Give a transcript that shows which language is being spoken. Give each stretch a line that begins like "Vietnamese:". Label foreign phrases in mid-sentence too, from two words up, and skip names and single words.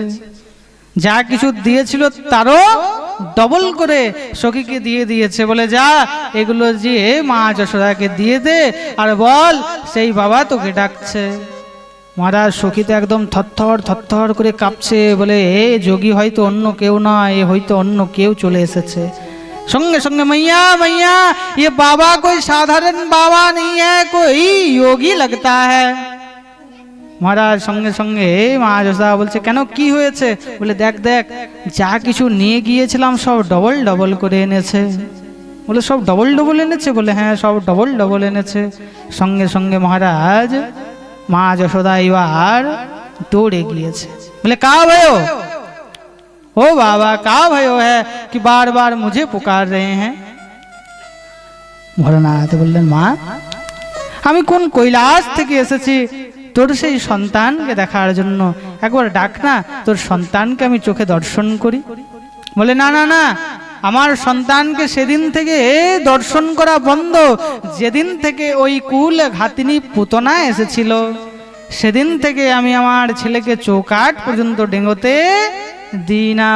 Bangla: যা কিছু দিয়েছিল তারও ডবল করে সখীকে দিয়ে দিয়েছে। বলে, যা এগুলো দিয়ে মা যশোদাকে দিয়ে দে, আর বল সেই বাবা তোকে ডাকছে। মহারাজ সখী তো একদম থরথর থরথর করে কাঁপছে। বলে, এ যোগী হয়তো অন্য কেউ নয়, এ হয়তো অন্য কেউ চলে এসেছে।
Hindi: संगे संगे मैया मैया ये बाबा कोई साधारण बाबा नहीं है, कोई योगी लगता है।
Bangla: মহারাজ সঙ্গে সঙ্গে মা যশোদা বলছে, কেন কি হয়েছে? বলে, দেখ দেখ যা কিছু নিয়ে গিয়েছিলাম সব ডবল ডবল করে এনেছে। বলে, সব ডবল ডবল এনেছে? বলে, হ্যাঁ সব ডবল ডবল এনেছে। সঙ্গে সঙ্গে মহারাজ মা যশোদা এবার দৌড়ে গিয়েছে। বলে,
Hindi: का भयो ओ बाबा का भयो है कि बार बार मुझे पुकार रहे हैं।
Bangla: ভোলানাথ বললেন, মা আমি কোন কৈলাস থেকে এসেছি তোর সেই সন্তানকে দেখার জন্য, একবার ডাক না, তোর সন্তানকে আমি চোখে দর্শন করি। বলে, না না না, আমার সন্তানকে সেদিন থেকে দর্শন করা বন্ধ যেদিন থেকে ওই কুল ঘাতিনী পুতনা এসেছিল, সেদিন থেকে আমি আমার ছেলেকে চৌকাঠ পর্যন্ত ডেঙ্গোতে দিই না।